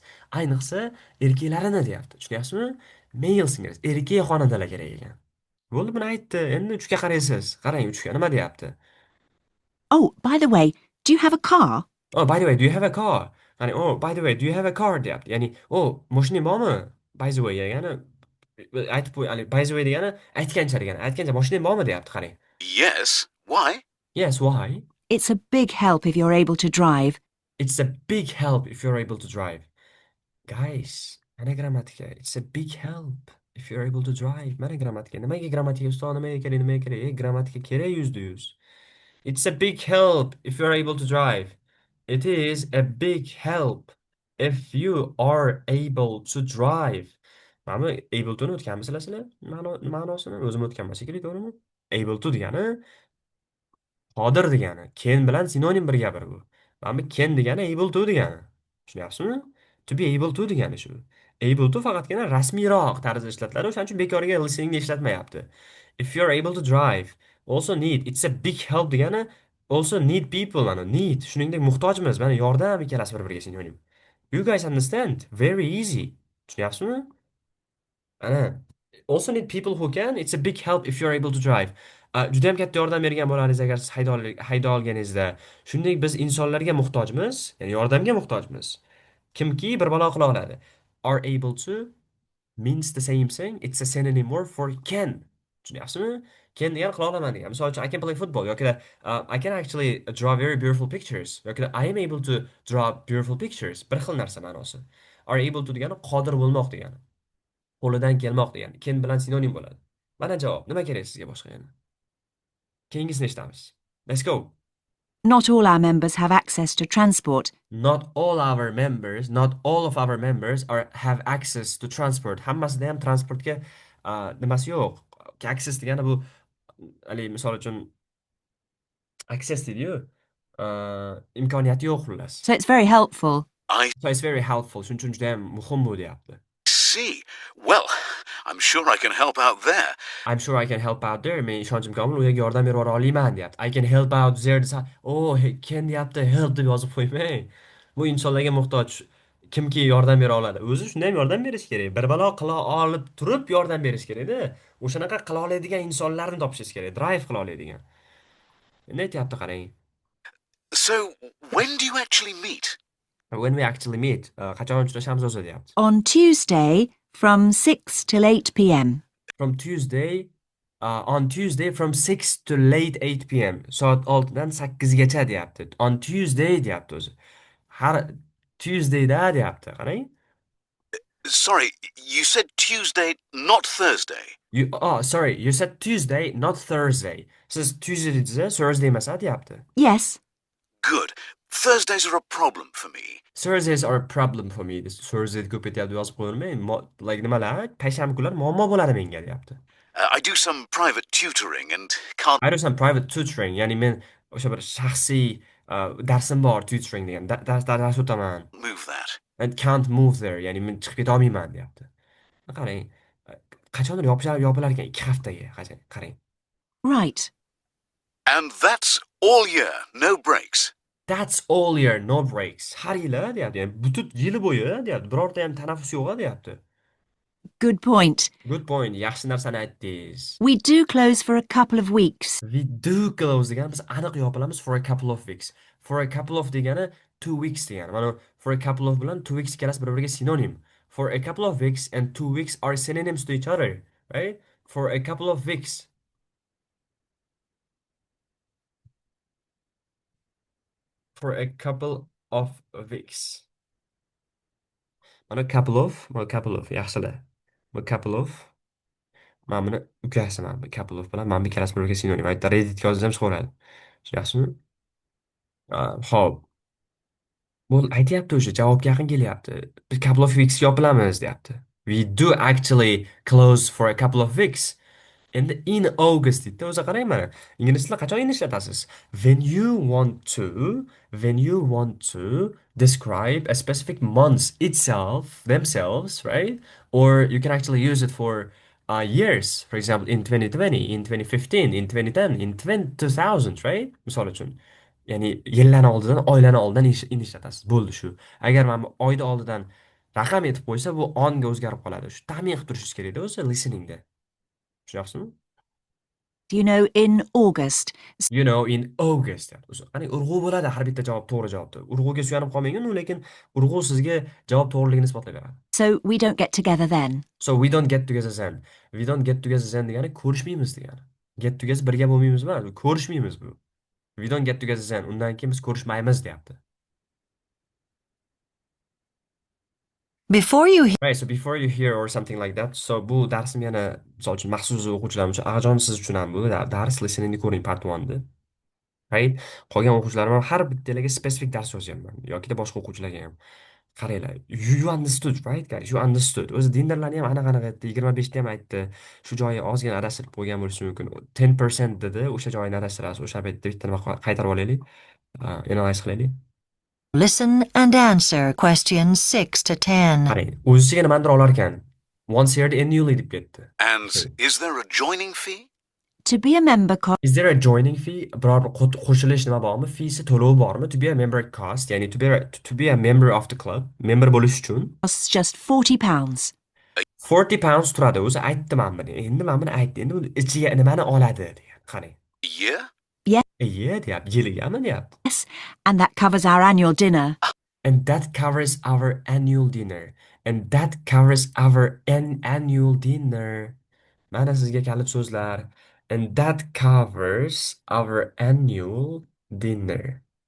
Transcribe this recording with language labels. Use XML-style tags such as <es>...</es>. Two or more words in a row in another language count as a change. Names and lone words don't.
<uz>Ayniqsa erkeklarini deyapti. Tushunyapsizmi?</uz> <en>Male singers,</en> <uz>erkak xonandalar kerak ekan. Bo'ldi, buni aytdi. Endi 3 ga qaraysiz. Qarang, 3 ga nima deyapti?</uz> <en>Oh, by the way, do you have a car? Oh, by the way, do you have a car? Ya'ni, oh, by the way, do you have a car deyapti.</en> <uz>Ya'ni, oh, mashining bormi?</uz> <en>By the way</en> <uz>degani aytib qo'y,</uz> <en>by the way</en> <uz>degani aytgancha degani. Aytgancha mashining bormi deyapti, qarang.</uz> <en>Yes. Why? Yes, why? It's a big help if you're able to drive. It's a big help if you're able to drive. Guys,</en> <uz>mana grammatika.</uz> <en>It's a big help if you're able to drive.</en> <uz>Mana grammatika. Nimaga grammatika ustoz, nimaga kerak, nimaga kerak? Grammatika kerak %100.</uz> <en>It's a big help if you're able to drive. It is a big help if you are able to drive.</en> <uz>Mana</uz> <en>able to'ni</en> <uz>o'tganmisizlar sizlar? Ma'nosini o'zim o'tganman shekilli, to'g'rimi?</uz> <en>Able to</en> <uz>degani qodir degani. Can bilan sinonim bir gapir bu. Mana bu can degani</uz> <en>able to</en> <uz>degani. Tushunyapsizmi?</uz> <en>To be able to</en> <uz>degani shu.</uz> <en>Able to</en> <uz>faqatgina rasmiyroq tarzda ishlatiladi. O'shaning uchun bekorga listeningni ishlatmayapti.</uz> <en>If you're able to drive, also need. It's a big help degani also need people,</en> <uz>mana need. Shuningdek muhtojmiz. Mana yordam ikkalasi bir-biriga sinonim.</uz> <en>You guys understand? Very easy.</en> <uz>Tushunyapsizmi? Ana. Also need people who can. It's a big help if you're able to drive. Juda ham katta yordam bergan bo'lardingiz agar siz hayda olganingizda. Shuningdek biz insonlarga muhtojmiz, ya'ni yordamga muhtojmiz. Kimki bir balo qila oladi.</uz> <en>Are able to means the same thing. It's a synonym word for can.</en> <uz>Tushunyapsizmi? Can degan qila olaman degan. Misol uchun</uz> <en>I can play football yoki I can actually draw very beautiful pictures yoki I am able to draw beautiful pictures.</en> <uz>Bir xil narsa ma'nosi.</uz> <en>Are able to</en> <uz>degani qodir bo'lmoq degani. Qo'lidan kelmoq degani. Can bilan sinonim bo'ladi. Mana javob. Nima kerak sizga boshqa yana? Keyingisini eshitamiz.</uz> <en>Let's go. Not all our members have access to transport. Not all of our members have access to transport.</en> <uz>Hammasida ham transportga nimasi yo'q. Access degani bu misol uchun access deydi-yu. Imkoniyati yo'q xullas.</uz> <en>So it's very helpful. I So it's very helpful.</en> <uz>Shuning uchun juda ham muhim bu deyapti.</uz> <en>see. Well, I'm sure I can help out there. I'm sure I can help out there.</en> <uz>Men ishonchim komil u yerga yordam berib yubora olaman deyapti.</uz> <en>I can help out there</en> <uz>desa, oh, can deyapti, help deb yozib qo'ymang. Bu insonlarga muhtoj. Kimki yordam bera oladi. O'zi shunday ham yordam berish kerak. Bir balo qila olib turib yordam berish kerak-da. O'shanaqa qila oladigan insonlarni topishingiz kerak. Drive qila oladigan. Endi aytyapti qarang.</uz> <en>So, when do you actually meet? When we actually meet,</en> <uz>qachon uchrashamiz o'zi deyapti.</uz> <en>On Tuesday from 6 till 8 p.m. From Tuesday, on Tuesday from 6 to late 8 p.m.</en> <uz>Soat 6 dan 8 gacha deyapti.</uz> <en>On Tuesday</en> <uz>deyapti o'zi. Har Tuesdayda deyapti, qarang.</uz> <en>Sorry, you said Tuesday, not Thursday. Sorry, you said Tuesday, not Thursday.</en> <uz>Siz Tuesday dedingiz, Thursday emas deyapti.</uz> <en>Yes. Good. Thursdays are a problem for me. Thursdays are a problem for me.</en> <uz>Thursday ko'p ketyapti yozib qo'yilmay. Like nimalar? Payshanba kunlari muammo bo'ladi menga deyapti.</uz> <en>I do some private tutoring and can't I do some private tutoring.</en> <uz>Ya'ni men o'sha bir shaxsiy darsim bor, tutoring degan. Dars o'taman.</uz> <en>move that. And can't move there.</en> <uz>Ya'ni men chiqib keta olmayman deyapti. Qarang. Qachondir yopilar ekan 2 haftaga. Qarang.</uz> <en>Right. And that's all year, no breaks. That's all year, no breaks.</en> <uz>Har yili deyapti. Ya'ni butun yili bo'yi deyapti. Birorta ham tanaffus yo'q deyapti.</uz> <en>Good point. Good point.</en> <uz>Yaxshi narsani aytdingiz.</uz> <en>We do close for a couple of weeks. We do close degani</en> <uz>biz aniq yopilamiz</uz> <en>for a couple of weeks. For a couple of</en> <uz>degani 2 weeks degani. Mana</uz> <en>for a couple of</en> <uz>bilan 2 weeks ikkalasi bir-biriga sinonim.</uz> <en>For a couple of weeks and 2 weeks are synonyms to each other, right? For a couple of weeks. For a couple of weeks.</en> <uz>Mana</uz> <en>couple of</en> <uz>yaxshilar. Bu</uz> <en>couple of</en> <uz>mana buni ukasaman. Bu</uz> <en>couple of</en> <uz>bilan mana bu ikkalasi bir-biriga sinonim. Aytda Redditga yozsam chiqaveradi. Tushunyapsizmi? Xo'p. Bu aytyapti o'sha javobga yaqin kelyapti. Bir</uz> <en>couple of weeks</en> <uz>yopilamiz deyapti.</uz> <en>We do actually close for a couple of weeks.</en> <uz>Endi</uz> <en>in August</en> <uz>deydi. O'zi qarang mana. Ingliz tilida qachon ishlatasiz?</uz> <en>When you want to describe a specific month themselves, right? Or you can actually use it for years. For example, in 2020, in 2015, in 2010, in 2000, right?</en> <uz>Misol uchun. Ya'ni yillarni oldidan, oylani oldidan ishlatasiz. Bo'ldi shu. Agar mana bu oyni oldidan raqam etib qo'ysa, bu onga o'zgarib qoladi. Shu ta'min qilib turishingiz kerak-da o'zi listeningda. Tushunyapsizmi?</uz> <en>You know, in August. You know, in August.</en> <uz>Qani urg'u bo'ladi har bitta javob to'g'ri javobda. Urg'uga suyanib qolmang, lekin urg'u sizga javob to'g'riligini isbotlay beradi.</uz> <en>So we don't get together then. So we don't get together then. We don't get together then degani ko'rishmaymiz degani. Get together</en> <uz>birga bo'lmaymiz emas, ko'rishmaymiz bu.</uz> <en>We don't get together then.</en> <uz>Undan keyin biz ko'rishmaymiz deyapti.</uz> <en>Before you Right, so before you hear or something like that, so</en> <uz>bu darsim yana misol uchun maxsus o'quvchilarim uchun, Ag'ajon siz uchun ham bu dars listeningni ko'ring part 1 ni.</uz> <en>Right?</en> <uz>Qolgan o'quvchilarim ham har bittalarga spesifik dars yozyapman yoki boshqa o'quvchilarga ham. Qaranglar,</uz> <en>you understood, right guys? You understood.</en> <uz>O'zi dindarlarni ham anaqa aytdi, 25 ta ham aytdi. Shu joyi ozgina adashtirib qo'ygan bo'lishi mumkin. 10% dedi, o'sha joyini adashtirasiz. O'sha paytda bitta nima qaytarib olaylik. Analyze qilaylik.</uz> <en>listen and answer questions 6 to 10.</en> <uz>Qarang, o'zicha nimadir olar ekan. Once year annually deb ketdi.</uz> <en>And is there a joining fee? To be a member Is there a joining fee?</en> <uz>Biror qo'shilish nima bormi? Feesi to'lov bormi?</uz> <en>To be a member cost, ya'ni to be a member of the club,</en> <uz>member bo'lish uchun</uz> <en>costs just £40.</en> <uz>40 pounds turadi. O'zi aytdim men buni. Endi men buni aytdim. Endi bu ichiga nimani oladi degan. Qarang.</uz> <en>A year?</en> <uz>Deyapti, yiligami deyapti.</uz> <en>Yes, and that covers our annual dinner. And that covers our annual dinner. And that covers our annual dinner.</en> <uz>Mana sizga kalit so'zlar.</uz> <en>And that covers our annual dinner.</en>